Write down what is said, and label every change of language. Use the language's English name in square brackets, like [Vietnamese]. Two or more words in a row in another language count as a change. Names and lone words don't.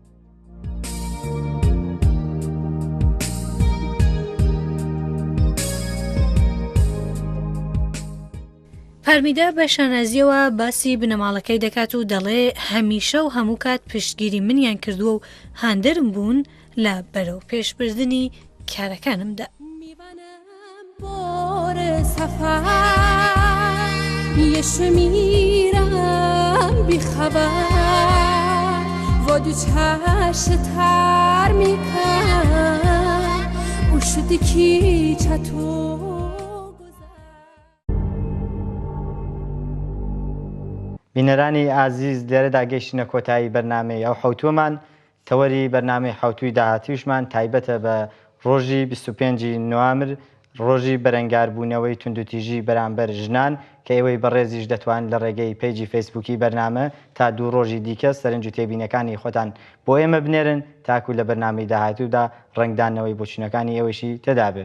[Central Kurdish] پارمیدا بە شانازیەوە باسی بنەماڵەکەی دەکات و دەڵێ هەمیشە و هەموو کات پشتگیری منیان کردووە و هاندەرم بوون لە بەرەو پێشبردننی کارەکانمدا. [Persian] یه میرم بی خبر و دو چشم تر میکن او شدی کی چطور. [Central Kurdish] بینەرانی ئازیز لێرەدا گەیشتنە کۆتایی بەرنامەی ئەو حوتومان تەوەری بەرنامەی حوتوی داهاتویشمان تایبەتە بە ڕۆژی 25 نوامبر ڕۆژی بەرەنگاربوونەوەی توندوتیژی بەرامبەر ژنان کە ئێوەی بەڕێزیش دەتوان لە ڕێگەی پیجی فەیسبووکی بەرنامە تا 2 ڕۆژی دیکە سەرنج و تێبینەکانی خۆتان بۆ ئێمە بنێرن تاکو لە بەرنامەی داهاتوودا ڕنگدانەوەی بۆچوونەکانی ئێوەشی تێدابێت.